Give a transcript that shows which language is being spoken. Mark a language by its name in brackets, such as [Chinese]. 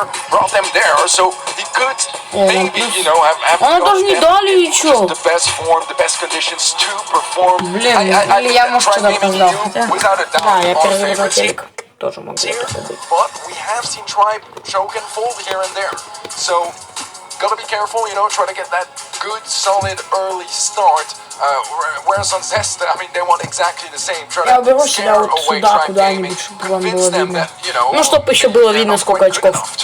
[English] Brought them there, so he could maybe, you know, have [Russian] даже не дали ничего. [English] The best form, the best conditions to perform. [Russian] Блин, или я, может, что-то опоздал. Да, я перезагрузил телек. Тоже могу это забыть. [English] But we have seen Tribe choke and fold here and there. So, gotta be careful, you know, try to get that good, solid, early start. Whereas on Zest, I mean, they want exactly the same. [Russian] Я уберу себя вот сюда, куда-нибудь, чтобы вам было видно. Ну, чтобы еще было видно, сколько очков.